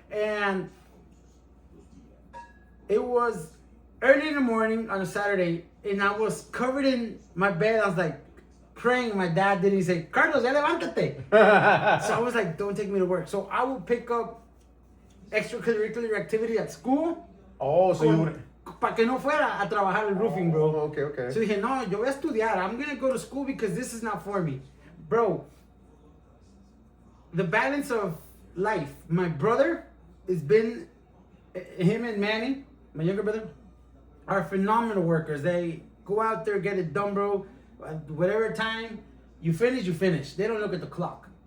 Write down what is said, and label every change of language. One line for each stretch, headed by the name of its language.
English: And it was early in the morning on a Saturday, and I was covered in my bed. I was like praying. My dad didn't say, "Carlos,
Spanish: ya levántate."
English: So I was like, "Don't take me to work." So I would pick up extracurricular activity at school. Oh, so you would.
Spanish: Para que no fuera a trabajar el roofing, bro.
English: Oh, okay.
Spanish: So dije, no, yo voy a estudiar.
English: I'm going to go to school because this is not for me. Bro, the balance of life. My brother has been, him and Manny, my younger brother, are phenomenal workers. They go out there, get it done, bro. Whatever time you finish. They don't look at the clock.